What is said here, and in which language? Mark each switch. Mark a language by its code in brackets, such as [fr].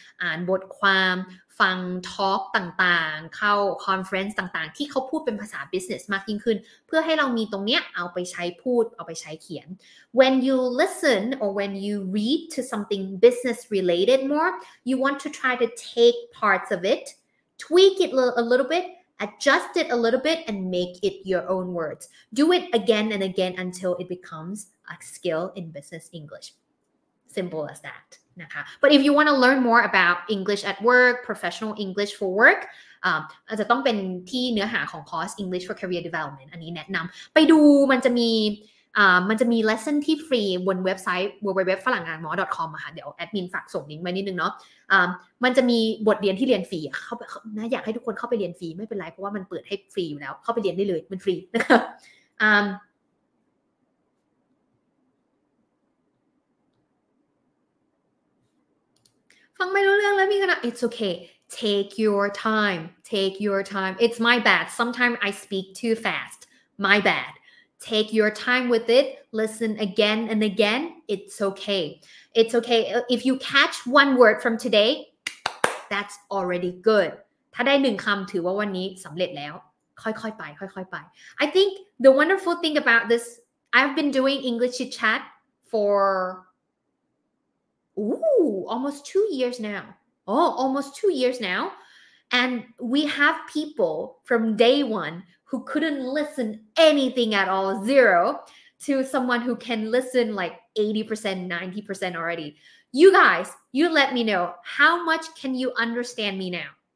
[th] อ่านบทความฟัง talk ต่างๆเข้า conference ต่างๆที่เขาพูดเป็นภาษา business มากยิ่งขึ้นเพื่อให้เรามีตรงเนี้ยเอาไปใช้พูดเอาไปใช้เขียน [en] when you listen or when you read to something business related more you want to try to take parts of it tweak it a little bit adjust it a little bit and make it your own words. Do it again and again until it becomes a skill in business English. Simple as that. [th] นะคะ [en] But if you want to learn more about English at work, professional English for work, [th] อาจจะต้องเป็นที่เนื้อหาของคอร์ส English for Career Development อันนี้แนะนำไปดูมันจะมี lesson ที่ฟรีบนเว็บไซต์ www.ฝรั่งงานหมอ .com อะค่ะเดี๋ยวแอดมินฝากส่งลิงก์ไว้นิดนึงเนาะ มันจะมีบทเรียนที่เรียนฟรีนะอยากให้ทุกคนเข้าไปเรียนฟรีไม่เป็นไรเพราะว่ามันเปิดให้ฟรีอยู่แล้วเข้าไปเรียนได้เลยมันฟรีนะคะฟังไม่รู้เรื่องแล้วมี [en] it's okay. Take your time. Take your time. It's my bad. Sometimes I speak too fast. My bad. Take your time with it. Listen again and again. It's okay. It's okay. If you catch one word from today, that's already good. [th] ถ้าได้หนึ่งคำถือว่าวันนี้สำเร็จแล้วค่อยๆไปค่อยๆไป [en] I think the wonderful thing about this, I've been doing English Chitchat for almost 2 years now. Almost 2 years now. And we have people from day one who couldn't listen anything at all, 0, to someone who can listen like 80%, 90% already. You guys, you let me know, how much can you understand me now?